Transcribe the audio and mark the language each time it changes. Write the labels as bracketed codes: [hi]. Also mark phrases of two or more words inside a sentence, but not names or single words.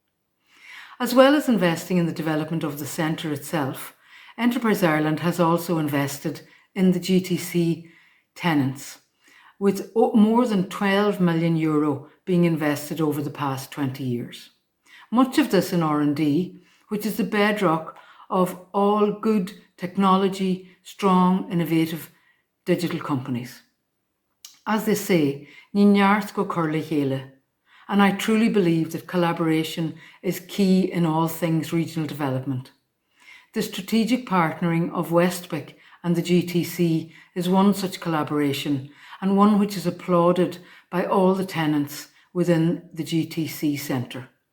[en] As well as investing in the development of the centre itself, Enterprise Ireland has also invested in the GTC tenants, with more than €12 million being invested over the past 20 years. Much of this in R&D, which is the bedrock of all good technology, strong, innovative digital companies. As they say, [ga] ní neart go cur le chéile, [en] and I truly believe that collaboration is key in all things regional development. The strategic partnering of Westbic and the GTC is one such collaboration, and one which is applauded by all the tenants within the GTC Centre.